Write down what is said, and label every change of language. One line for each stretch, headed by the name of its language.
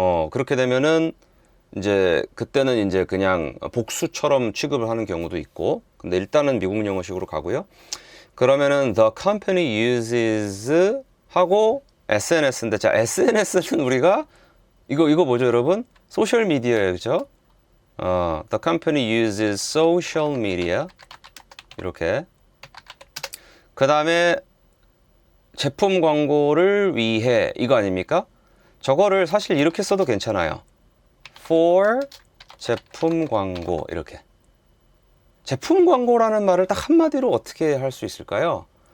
Korean: 그렇게 되면은 이제 그때는 이제 그냥 복수처럼 취급을 하는 경우도 있고. 근데 일단은 미국 영어식으로 가고요. 그러면은
English: the company uses
Korean: 하고 SNS인데, 자, SNS는 우리가 이거 뭐죠, 여러분? 소셜 미디어예요, 그죠?
English: The company uses social media
Korean: 이렇게. 그 다음에 제품 광고를 위해 이거 아닙니까? 저거를 사실 이렇게 써도 괜찮아요. for 제품 광고 이렇게. 제품 광고라는 말을 딱 한마디로 어떻게 할 수 있을까요?